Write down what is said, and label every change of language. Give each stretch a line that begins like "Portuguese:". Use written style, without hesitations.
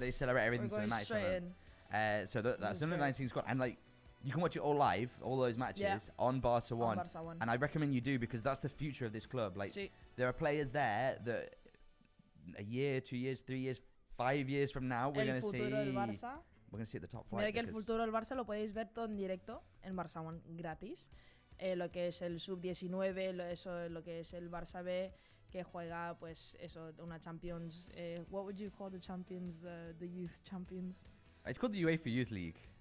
English: they celebrate everything to the match. So that's under 19 squad, and like you can watch it all live, all those matches on Barça One. And I recommend you do, because that's the future of this club. Like there are players there that a year, 2 years, 3 years, 5 years from now we're going to see. We're going to see at the top flight.
Spanish: Mira que el futuro del Barça lo podéis ver todo en directo en Barça One gratis. Lo que es el sub-19, lo que es el Barça B, que juega pues eso, una Champions.
English: What would you call the champions, the youth champions? It's called the UEFA Youth League.